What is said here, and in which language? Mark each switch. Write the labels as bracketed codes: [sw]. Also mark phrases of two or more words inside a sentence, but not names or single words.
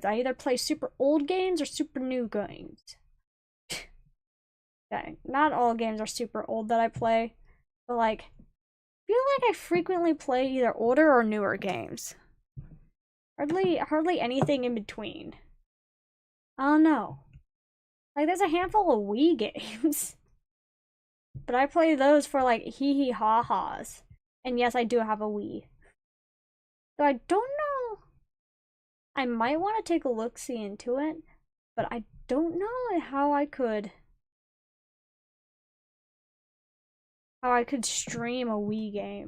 [en] I either play super old games or super new games. Okay, not all games are super old that I play, but like, I feel like I frequently play either older or newer games. Hardly anything in between. I don't know. Like, there's a handful of Wii games. But I play those for like hee hee ha ha's. And yes, I do have a Wii. So I don't know. I might want to take a look-see into it, but I don't know how I could stream a Wii game.